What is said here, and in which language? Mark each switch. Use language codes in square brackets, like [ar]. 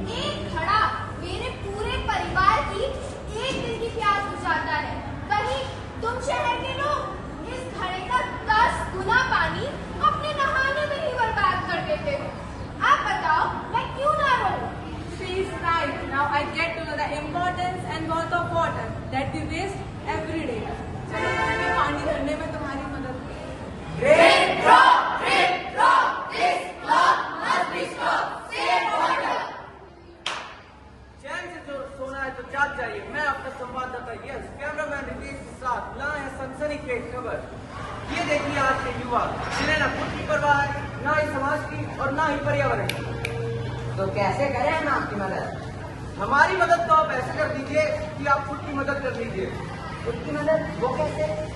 [hi] ये एक घड़ा मेरे पूरे परिवार की एक दिन की प्यास बुझाता है। वहीं तुम शहर के लोग इस घड़े का 10 गुना पानी अपने नहाने में ही बर्बाद कर देते हो। आप बताओ, मैं क्यों ना रोऊं? [en] She is right. Now I get to know the importance and worth of water that we waste every day. [hi] चलो मैं पानी भरने में तुम्हारी मदद करूँ। [en] Drip drop, drip drop. This clock must be stopped. Save water. [hi] चैन से जो सोना है तो जाग जाइए। मैं आपका संवाददाता यस, कैमरामैन रितेश के साथ लाए हैं सनसनीखेज खबर। ये देखिए आज के युवा, जिन्हें न खुद की परवाह है, न ही समाज की और न ही पर्यावरण की। तो कैसे करें हम आपकी मदद? हमारी मदद तो आप ऐसे कर दीजिए कि आप खुद की मदद कर लीजिए। खुद की मदद? वो कैसे?